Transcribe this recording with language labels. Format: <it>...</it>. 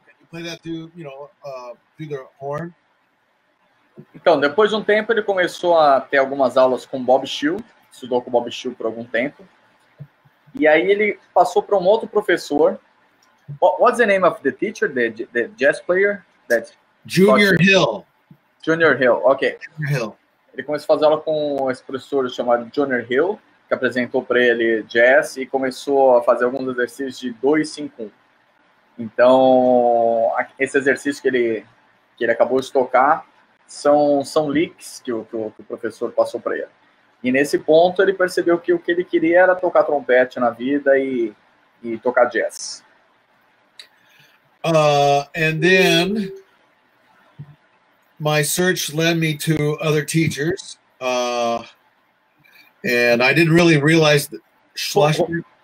<en>Play that through the horn.</en> <pt>Então, depois de um tempo, ele começou a ter algumas aulas com Bob Schill, estudou com Bob Schill por algum tempo. E aí ele passou para um outro professor.</pt> <en>What's the name of the teacher, the jazz player? Junior Hill. Junior Hill, ok. Junior Hill.</en> <pt>Ele começou a fazer aula com esse professor chamado Junior Hill, que apresentou para ele jazz e começou a fazer alguns exercícios de 2-5-1. Então, esse exercício que ele acabou de tocar são licks que o professor passou para ele. E nesse ponto ele percebeu que o que ele queria era tocar trompete na vida e tocar jazz.</pt> <en>And then my search led me to other teachers. And I didn't really realize that Schlesinger.</en>